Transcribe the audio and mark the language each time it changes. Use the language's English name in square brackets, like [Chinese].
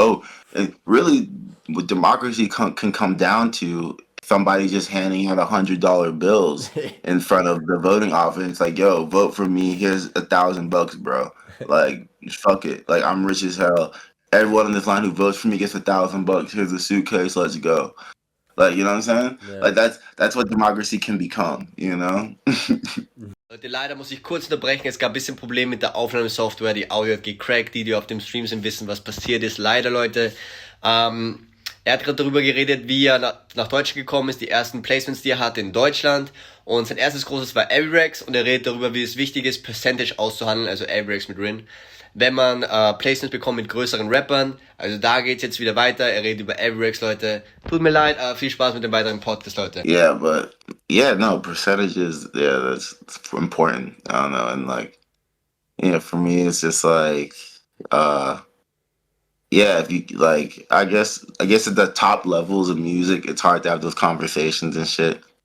[English] Oh, and really, what democracy can come down to somebody just handing out $100 bills in front of the voting office. It's like, "Yo, vote for me. Here's $1,000, bro. Like, fuck it. Like, I'm rich as hell. Everyone in this line who votes for me gets $1,000. Here's a suitcase. Let's go." Like, you know what I'm saying? [German] Ja. [English] Like that's what democracy can become. [German] Leute, leider muss ich kurz unterbrechen. Es gab ein bisschen Probleme mit der Aufnahmesoftware. Die Audio hat gecrackt. Die auf dem Stream sind, wissen, was passiert ist. Leider, Leute. Er hat gerade darüber geredet, wie er nach Deutschland gekommen ist, die ersten Placements, die er hatte in Deutschland. Und sein erstes großes war Averex. Und er redet darüber, wie es wichtig ist, Percentage auszuhandeln, also Averex mit Rin, wenn man Placements bekommt mit größeren Rappern. Also da geht's jetzt wieder weiter. Er redet über Averex, Leute. Tut mir leid, viel Spaß mit dem weiteren Podcast, Leute. [English] Yeah, but yeah, no, percentages, yeah, that's important. I don't know. And like, for me it's just like yeah, if you like I guess at the top levels of music it's hard to have those conversations and shit.